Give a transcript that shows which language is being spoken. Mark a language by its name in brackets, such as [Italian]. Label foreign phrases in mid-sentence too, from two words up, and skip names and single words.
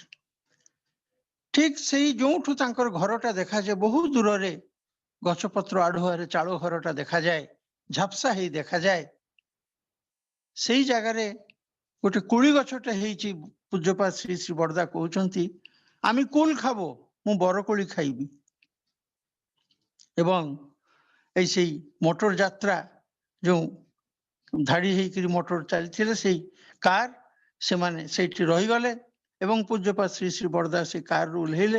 [Odia] ଠିକ ସେଇ ଯୋଉଠୁ ତାଙ୍କର ଘରଟା ଦେଖାଯାଏ, ବହୁତ ଦୂରରେ ଗଛପତ୍ର ଆଢୁଆରେ ଚାଳ ଘରଟା ଦେଖାଯାଏ, ଝାପସା ହେଇ ଦେଖାଯାଏ। ସେଇ ଜାଗାରେ ଗୋଟେ କୁଳି ଗଛଟେ ହେଇଛି। ପୂଜ୍ୟପାଦ ଶ୍ରୀ ଶ୍ରୀ ବଡ଼ଦା କହୁଛନ୍ତି [Bangla] আমি কুল খাবো, [Odia] ମୁଁ ବରକୋଳି ଖାଇବି। ଏବଂ এই ସେଇ ମୋଟର ଯାତ୍ରା ଯେଉଁ ଧାଡ଼ି ହେଇକରି ମୋଟର ଚାଲିଥିଲେ ସେଇ କାର, ସେମାନେ ସେଇଠି ରହିଗଲେ ଏବଂ ପୂଜ୍ୟପାଦ ଶ୍ରୀ ଶ୍ରୀ ବଡ଼ଦା ସେ କାରରୁ ଓହ୍ଲେଇଲେ।